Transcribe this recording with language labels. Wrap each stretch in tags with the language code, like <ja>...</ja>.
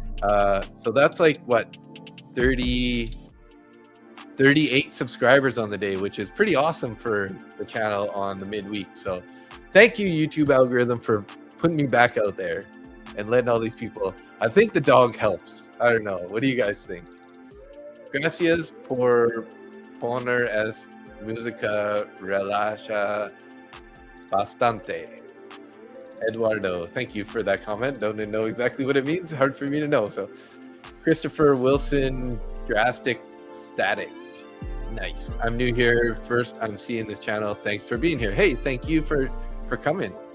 <en>So that's like, what, 38 subscribers on the day, which is pretty awesome for the channel on the midweek. So thank you, YouTube algorithm, for putting me back out there and letting all these people. I think the dog helps. I don't know. What do you guys think?</en> <es>Gracias por poner es música relaja bastante.</es> <en>Eduardo, thank you for that comment. Don't know exactly what it means. Hard for me to know. So Christopher Wilson, drastic static. Nice. I'm new here. First, I'm seeing this channel. Thanks for being here. Hey, thank you for coming.</en>